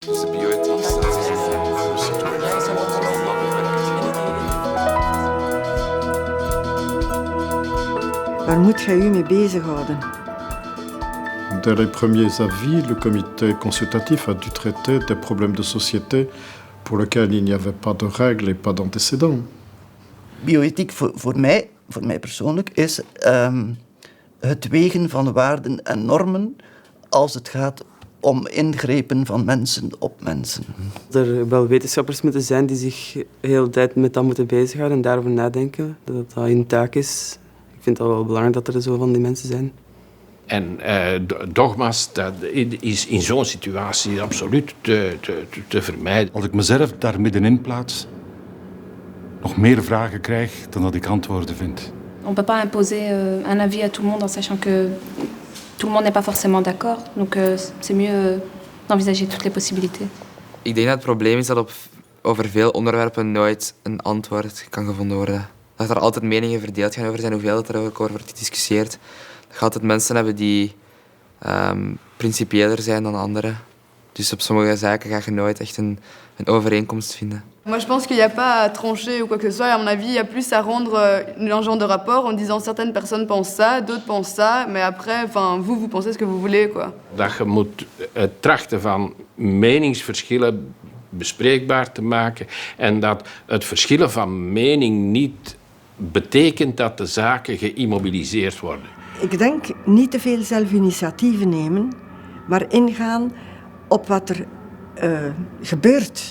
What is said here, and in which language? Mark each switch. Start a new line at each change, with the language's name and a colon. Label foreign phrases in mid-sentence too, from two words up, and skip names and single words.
Dutch: De bioethiek staat voor citoyen Waar moet jij u mee bezighouden?
French: Dès les premiers avis, le comité consultatif a dû traiter des problèmes de société pour lesquels il n'y avait pas de règles et pas d'antécédents.
Dutch: Bioethiek voor mij persoonlijk is het wegen van waarden en normen als het gaat om ingrepen van mensen op mensen. Er wel wetenschappers moeten zijn die zich de hele tijd met dat moeten bezighouden en daarover nadenken, dat dat hun taak is. Ik vind het wel belangrijk dat er zo van die mensen zijn. En dogma's, dat is in zo'n situatie absoluut te vermijden. Als ik mezelf daar middenin plaats, nog meer vragen krijg dan dat ik antwoorden vind.
French: On ne peut pas imposer un avis à tout le monde en sachant que tout le monde n'est pas forcément d'accord. Donc c'est mieux d'envisager toutes les possibilités.
Dutch: Ik denk dat het probleem is dat over veel onderwerpen nooit een antwoord kan gevonden worden. Dat er altijd meningen verdeeld gaan over zijn, hoeveel dat er ook over wordt gediscussieerd. Dat je altijd mensen hebben die principiëler zijn dan anderen. Dus op sommige zaken ga je nooit echt een overeenkomst vinden.
French: Moi, je pense qu'il n'y a pas à trancher ou quoi que ce soit. À mon avis, il y a plus à rendre un genre de rapport en disant certaines personnes pensent ça, d'autres pensent ça, mais après, vous pensez ce que vous voulez, quoi.
Dutch: Dat je moet trachten van meningsverschillen bespreekbaar te maken en dat het verschillen van mening niet betekent dat de zaken geïmmobiliseerd worden. Ik denk niet te veel zelfinitiatieven nemen, maar ingaan op wat er gebeurt.